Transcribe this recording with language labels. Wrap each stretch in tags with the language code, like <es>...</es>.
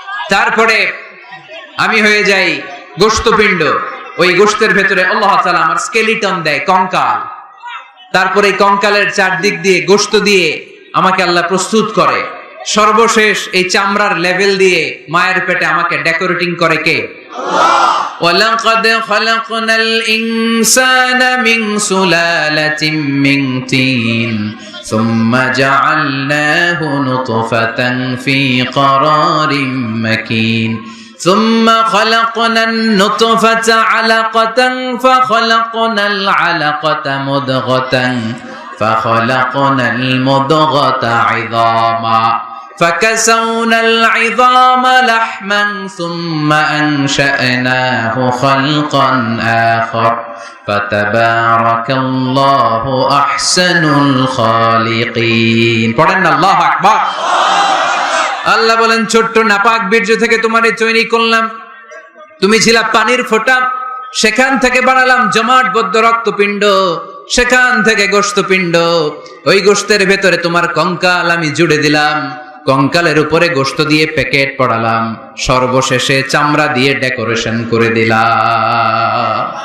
<bn>তারপরে আমি হয়ে যাই গোশতপিণ্ড। ওই গোশতের ভেতরে আল্লাহ তাআলা আমার স্কেলিটন দেয়, কঙ্কাল। তারপরে এই কঙ্কালের চারদিক দিয়ে গোশত দিয়ে আমাকে আল্লাহ প্রস্তুত করে। সর্বশেষ এই চামড়ার লেভেল দিয়ে মায়ের পেটে আমাকে ডেকোরেটিং করে কে? আল্লাহ।</bn> <ar>ওয়ালাকাদ খালাকনাল ইনসানা মিন সুলালাতিন মিন তিন সুম্মা জাআলনাহু নুতফাতান ফি ক্বারারিন মাকিন ثم خلقنا النطفة علقة فخلقنا العلقة مضغة فخلقنا المضغة عظاما فكسونا العظام لحما ثم أنشأناه خلقا آخر فتبارك الله أحسن الخالقين.</ar> <bn>পড়েন আল্লাহু আকবার। আল্লাহ বলেন ছোট্ট নাপাক বীর্য থেকে তোমারে তৈরি করলাম, তুমি ছিলা পানির ফোঁটা, সেখান থেকে বানালাম জমাট বদ্ধ রক্তপিণ্ড, সেখান থেকে গোশতপিণ্ড। ওই গোশতের ভেতরে তোমার কঙ্কাল আমি জুড়ে দিলাম, কঙ্কালের উপরে গোশত দিয়ে প্যাকেট পড়ালাম, সর্বশেষে চামড়া দিয়ে ডেকোরেশন করে দিলাম।</bn>